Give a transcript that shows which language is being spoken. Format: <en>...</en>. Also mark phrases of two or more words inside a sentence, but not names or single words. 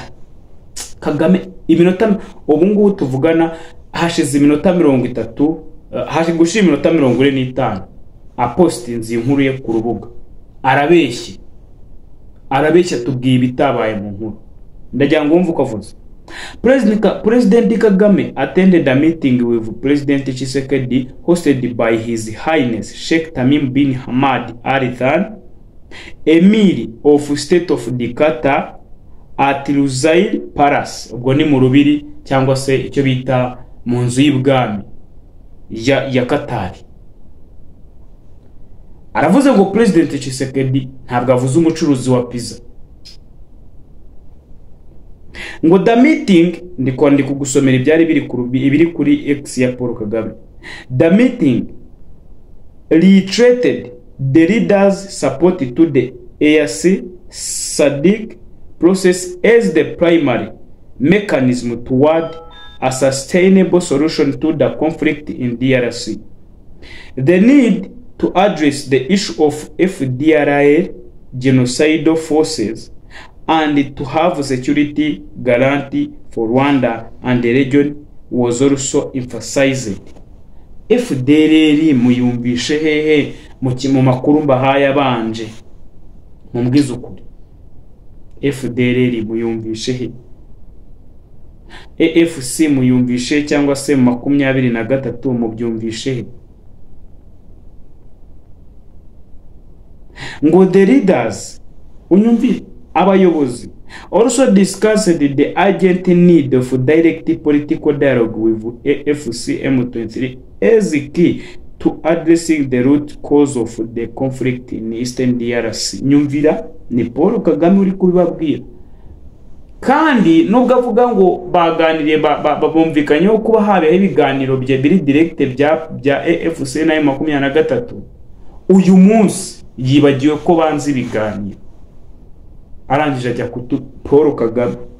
<rw>Kagame iminota ubu ngubu tuvugana hashize iminota 30, haje gushira iminota 45 apostinze inkuru ye ku rubuga. Arabeshya tubwiye ibitabaye mu nkuru. Ndagira ngo wumve uko avuze.</rw> <en>President Kagame attended a meeting with President Tshisekedi hosted by His Highness Sheikh Tamim bin Hamad Al Thani, Emir of State of Qatar at Lusail Palace.</en> <rw>Ubwo ni mu rubiri cyangwa se icyo bita mu nzu y'ibwami ya Qatar. Aravuze ngo President Tshisekedi ntabwo avuze umucuruzi wa pizza. Ngo</rw> <en>the meeting</en> <rw>ndi kugusomera ibyari biri kuri X ya Paul Kagame.</rw> <en>The meeting reiterated the leaders' support to the EAC SADC process as the primary mechanism toward a sustainable solution to the conflict in DRC. The need to address the issue of FDLR genocidal forces and to have security guarantee for Rwanda and the region was also emphasized.</en> <rw>FDLR muyumvishe hehe mu makuru mbahaye abanje mumbwiza ukuri. FDLR muyumvishe he? AFC muyumvishe cyangwa se 23 mubyumvishe he?</rw> <en>Ngo the leaders</en> <rw>unyumvire abayobozi</rw> <en>also discussed the urgent need of direct political dialogue with AFC M23 as key to addressing the root cause of the conflict in Eastern DRC.</en> <rw>Nyumvira ni Paul Kagame uri kubibabwira, kandi nubwo avuga ngo baganiriye babumvikanyeho kuba habeho ibiganiro biri direct bya AFC na M23, uyu munsi yibagiwe ko banze ibiganiro, arangije ajya Paul Kagame.</rw>